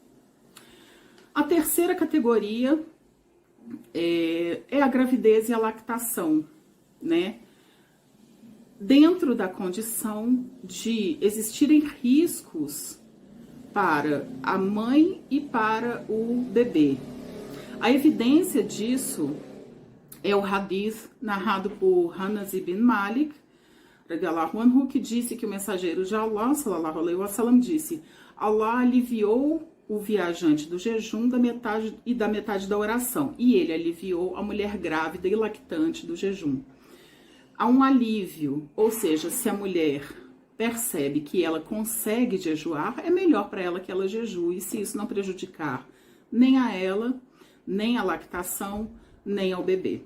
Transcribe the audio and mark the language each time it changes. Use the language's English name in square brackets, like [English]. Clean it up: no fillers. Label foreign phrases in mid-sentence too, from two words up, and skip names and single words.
[Portuguese] A terceira categoria é a gravidez e a lactação, né? Dentro da condição de existirem riscos para a mãe e para o bebê. A evidência disso é o hadith narrado por Anas ibn Malik, [Arabic] رضي الله عنه, [Portuguese] que disse que o mensageiro de Allah, [Arabic] صلى الله عليه وسلم, [Portuguese] disse: Allah aliviou o viajante do jejum da metade da oração, e ele aliviou a mulher grávida e lactante do jejum. Há um alívio, ou seja, se a mulher percebe que ela consegue jejuar, é melhor para ela que ela jejue, se isso não prejudicar nem a ela, nem a lactação, nem ao bebê.